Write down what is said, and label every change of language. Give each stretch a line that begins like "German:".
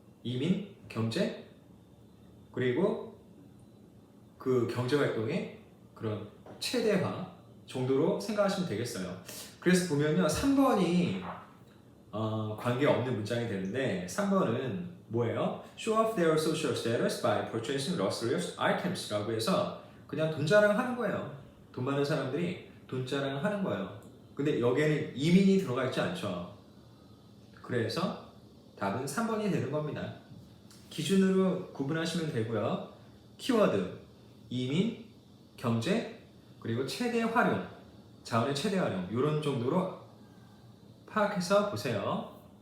Korean: 이민, 경제, 그리고 그 경제 활동의 그런 최대화 정도로 생각하시면 되겠어요. 그래서 보면요, 3번이 관계없는 문장이 되는데 3번은 뭐예요?
English: Show off their social status by purchasing luxurious items
Korean: 라고 해서 그냥 돈 자랑하는 거예요. 돈 많은 사람들이 돈 자랑하는 거예요. 근데 여기에는 이민이 들어가 있지 않죠. 그래서 답은 3번이 되는 겁니다. 기준으로 구분하시면 되고요. 키워드, 이민, 경제, 그리고 최대 활용, 자원의 최대 활용 이런 정도로 파악해서 보세요.